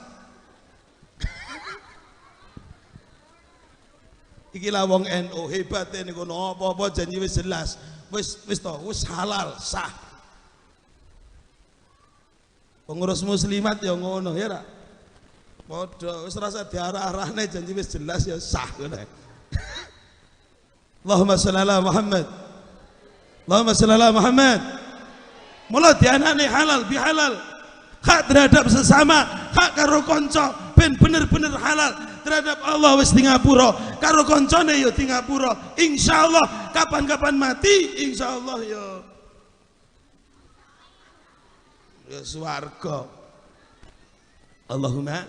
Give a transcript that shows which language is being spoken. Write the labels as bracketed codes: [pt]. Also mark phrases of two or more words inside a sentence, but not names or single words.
[jv] Iki lah wong NU hebat niku apa-apa janji wis jelas. Wis to, wis halal, sah. Pengurus muslimat ya ngono ya ra. Padha wis rasa diarah-arahne janji wis jelas ya sah ngono. [ar] اللهم صل على محمد. اللهم صل على محمد. [jv] Mula dianane halal bihalal. [id] Hak terhadap sesama, [jv] hak karo kanca ben bener-bener halal. Terhadap Allah wis di ngapura, karo kancane ya di ngapura. Insyaallah kapan-kapan mati insyaallah ya swarga. [ar] Allahumma.